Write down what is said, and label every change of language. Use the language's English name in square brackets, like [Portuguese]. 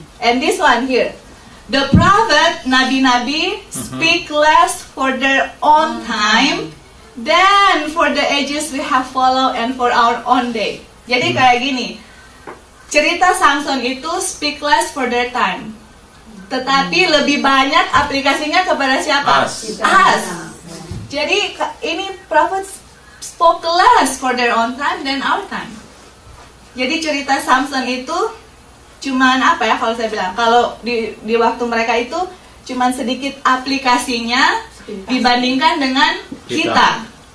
[English] And this one here, the prophet, nabi-nabi, speak less for their own time than for the ages we have followed and for our own day. [Indonesian] Jadi kayak gini, cerita Samson itu [English] speak less for their time. [Indonesian] Tetapi lebih banyak aplikasinya kepada siapa? [English] Us. [Indonesian] Jadi ini [English] prophet spoke less for their own time than our time. [Indonesian] Jadi cerita Samson itu cuman apa ya kalau saya bilang, kalau di waktu mereka itu cuman sedikit aplikasinya dibandingkan dengan kita.